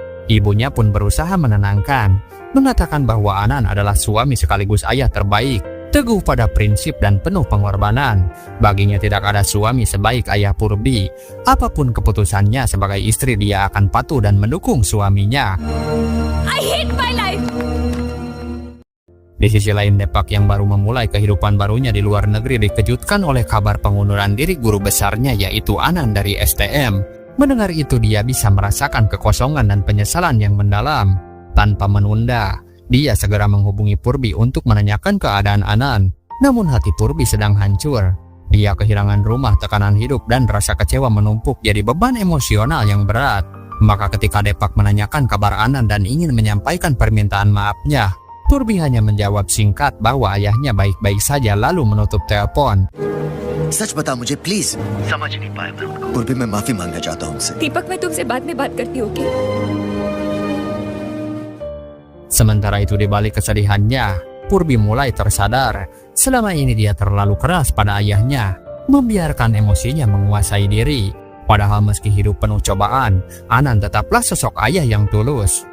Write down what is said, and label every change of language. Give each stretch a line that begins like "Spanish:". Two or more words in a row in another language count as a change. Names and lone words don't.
Indonesian: Ibunya pun berusaha menenangkan, mengatakan bahwa Anan adalah suami sekaligus ayah terbaik, Teguh pada prinsip dan penuh pengorbanan. Baginya tidak ada suami sebaik ayah Purbi. Apapun keputusannya sebagai istri, dia akan patuh dan mendukung suaminya.
English: I hate my life.
Indonesian: Di sisi lain, Depak yang baru memulai kehidupan barunya di luar negeri dikejutkan oleh kabar pengunduran diri guru besarnya, yaitu Anan dari STM. Mendengar itu, dia bisa merasakan kekosongan dan penyesalan yang mendalam. Tanpa menunda, dia segera menghubungi Purbi untuk menanyakan keadaan Anan. Namun hati Purbi sedang hancur. Dia kehilangan rumah, tekanan hidup, dan rasa kecewa menumpuk jadi beban emosional yang berat. Maka ketika Depak menanyakan kabar Anan dan ingin menyampaikan permintaan maafnya, Purbi hanya menjawab singkat bahwa ayahnya baik-baik saja lalu menutup telepon.
Hindi: सच बता मुझे प्लीज। समझ नहीं पाया मैं उनको। पूर्वी मैं माफी मांगना चाहता हूँ उनसे। दीपक, मैं तुमसे बाद में बात करती हूँ, ओके?
Indonesian: Sementara itu di balik kesedihannya, Purbi mulai tersadar selama ini dia terlalu keras pada ayahnya, membiarkan emosinya menguasai diri. Padahal meski hidup penuh cobaan, Anan tetaplah sosok ayah yang tulus.